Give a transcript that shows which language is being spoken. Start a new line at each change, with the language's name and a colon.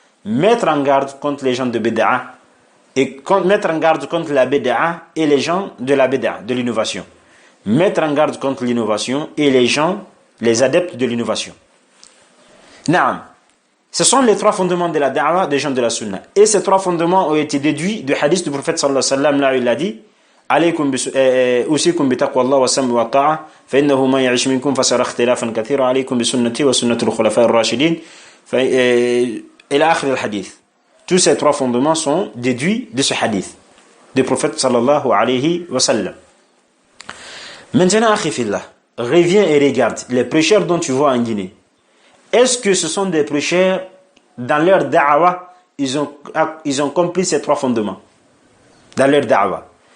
French: Mettre en garde contre les gens de bid'a et mettre en garde contre la bid'a et les gens de la bid'a, de l'innovation. Mettre en garde contre l'innovation et les gens, les adeptes de l'innovation. Naam. Ce sont les 3 fondements de la da'wa des gens de la sunna. Et ces 3 fondements ont été déduits du hadith du prophète sallallahu alayhi wa sallam. Là, il a dit
Arabic: عليكم أوصيكم بتقوى الله والسمع والطاعة فإنه من يعش منكم فسيرى اختلافا كثيرا عليكم بسنتي وسنة الخلفاء الراشدين إلى آخر الحديث.
French: Tous ces 3 fondements sont déduits de ce hadith du prophète sallallahu alayhi wa sallam. Maintenant,
Arabic: akhi fillah,
French: reviens et regarde les prêcheurs dont tu vois en Guinée. Est-ce que ce sont des prêcheurs dans leur da'wa, ils ont compris ces 3 fondements dans leur da'wa?